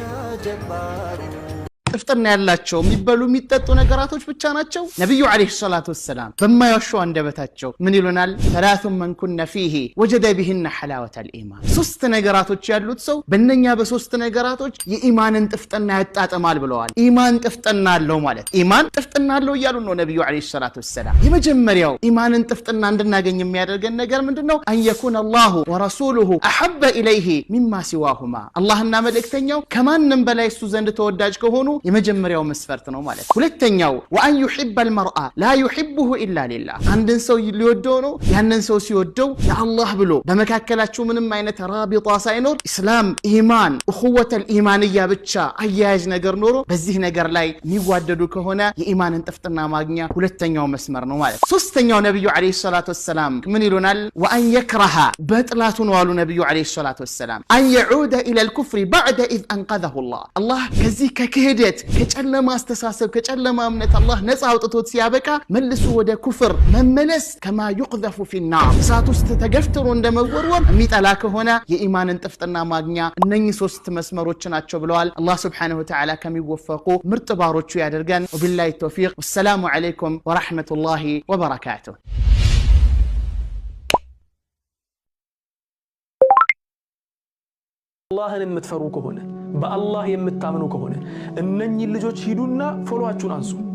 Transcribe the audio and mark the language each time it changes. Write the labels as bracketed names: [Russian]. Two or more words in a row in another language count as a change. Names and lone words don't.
[Amharic] እፍጥርና ያላቸው የሚበሉ የሚጠጡ ነገራቶች ብቻ ናቸው ነብዩ [Arabic] عليه الصلاة والسلام [Amharic] በማያሻው አንደበታቸው ምን ይሉናል [Arabic] ثلاث من كن فيه وجد بهن حلاوة الإيمان [Amharic] ሶስት ነገራቶች ያሉት ሰው በእነኛ በሶስት ነገራቶች የኢማንን ጥፍጥና ያጣጣማል ብለዋል ኢማን ጥፍጥና አለው ማለት ኢማን ጥፍጥና አለው ይያሉ ነው ነብዩ [Arabic] عليه الصلاة [Amharic] ወሰለም የመጀመሪያው ኢማንን ጥፍጥና እንድናገኝ የሚያደርገን ነገር ምንድነው አን [Arabic] يكون الله ورسوله احب اليه مما سواهما [Amharic] አላህና መልእክተኛው ከማንም በላይ እሱ ዘንድ ተወዳጅ ከሆኑ የመጀመሪያው መስፈርት ነው ማለት ሁለተኛው [Arabic] وان يحب المرء لا يحبه الا [Amharic] لله አንድን ሰው ሊወደው ነው ያንን ሰው ሲወደው ለአላህ ብሎ በመካከላቸው ምንም አይነት ራቢጣ ሳይኖር እስላም ኢማን [Arabic] اخوه الايمانيه [Amharic] ብቻ አያያዥ ነገር ኖሮ በዚህ ነገር ላይ የሚዋደዱ ከሆነ የኢማንን ጥፍጥና ማግኛ ሁለተኛው መስመር ነው ማለት ሶስተኛው ነብዩ [Arabic] عليه الصلاة والسلام [Amharic] ምን ይሉናል [Arabic] وان يكره [Amharic] በጥላቱ ነው አሉ ነብዩ [Arabic] عليه الصلاة والسلام ان يعود الى الكفر بعد اذ انقذه الله [Amharic] ከዚህ ከክህደት ከጨለማ አስተሳሰብ ከጨለማ እምነት አላህ ነፃ አውጥቶት ሲያበቃ መልሶ ወደ ኩፍር መመለስ [Arabic] كما يقذف في النار [Amharic] እሳት ውስጥ ተገፍትሮ እንደመወርወር የሚጠላ ከሆነ የኢማንን ጥፍጥና ማግኛ እነኚህ ሶስት መስመሮች ናቸው ብለዋል አላህ [Arabic] سبحانه وتعالى [Amharic] ከሚወፈቁ ምርጥ ባሮቹ ያደርገን [Arabic] وبالله التوفيق والسلام عليكم ورحمة الله وبركاته [Amharic] አላህን የምትፈሩ ከሆነ በአላህ የምታምኑ ከሆነ እነኚህ ልጆች ሂዱና ፎሎዋችሁን አንሱ